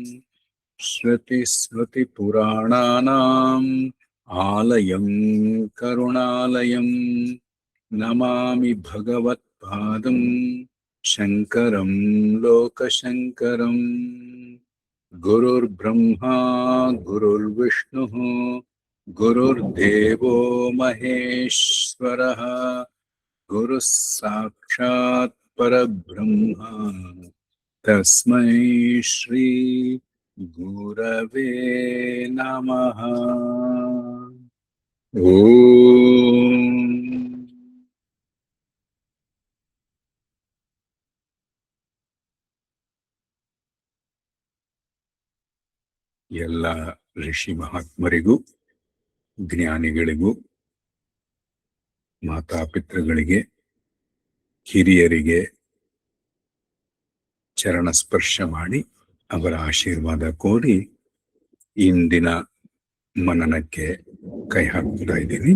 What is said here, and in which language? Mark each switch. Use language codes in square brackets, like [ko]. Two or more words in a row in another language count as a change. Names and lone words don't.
[sa] ಶ್ರುತಿಸ್ಮೃತಿಪುರಾಣಾನಾಂ ಆಲಯಂ ಕರುಣಾಲಯಂ ನಮಾಮಿ ಭಗವತ್ಪಾದಂ ಶಂಕರಂ ಲೋಕಶಂಕರಂ. ಗುರುರ್ಬ್ರಹ್ಮಾ ಗುರುರ್ವಿಷ್ಣುಃ ಗುರುರ್ದೇವೋ ಮಹೇಶ್ವರಃ ಗುರುಃ ಸಾಕ್ಷಾತ್ ಪರಬ್ರಹ್ಮ ತಸ್ಮೈ ಶ್ರೀ ಗುರವೇ ನಮಃ. [kn] ಓಂ ಎಲ್ಲ ಋಷಿ ಮಹಾತ್ಮರಿಗೂ, ಜ್ಞಾನಿಗಳಿಗೂ, ಮಾತಾಪಿತೃಗಳಿಗೆ, ಹಿರಿಯರಿಗೆ ಚರಣ ಸ್ಪರ್ಶ ಮಾಡಿ ಅವರ ಆಶೀರ್ವಾದ ಕೋರಿ ಇಂದಿನ ಮನನಕ್ಕೆ ಕೈ ಹಾಕ್ತಾ ಇದ್ದೀನಿ.